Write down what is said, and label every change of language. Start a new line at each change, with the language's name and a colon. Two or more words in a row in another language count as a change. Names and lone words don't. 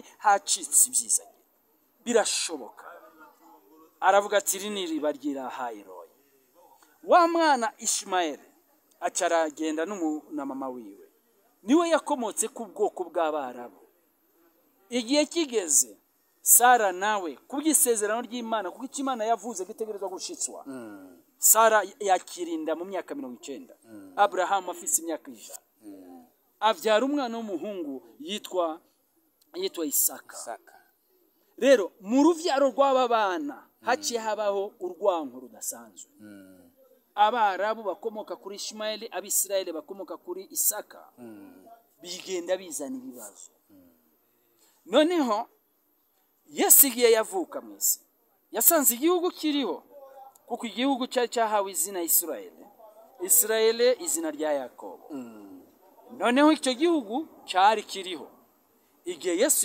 Rundi: hacitse ibyizagiro birashoboka aravuga ati iri ni iriba ry'Ilahayiroyi wa mwana Ishmael acaragenda na mama wiwe niwe yakomotse ku bwoko bw'Abarabu igihe kigeze Sara nawe kubwisezerano ry'Imana kuko Imana yavuze gitegerezwa gushitswa Sara yakirinda mu myaka 90 Abrahamu afise imyaka 100 avyara umwana w'umuhungu yitwa Isaka rero mu ruvyaro rw'aba bana haciye habaho urwanko rudasanzwe Abarabu bakomoka kuri Ishmael Abisirayeli bakomoka kuri Isaka bigenda bizana ibibazo noneho yasigiye yavuka mwese yasanze igihugu kiriho kuko igihugu cyari cyahawe izina Isirayeli izina rya Yakobo noneho icyo gihugu cyari kiriho igihe Yesu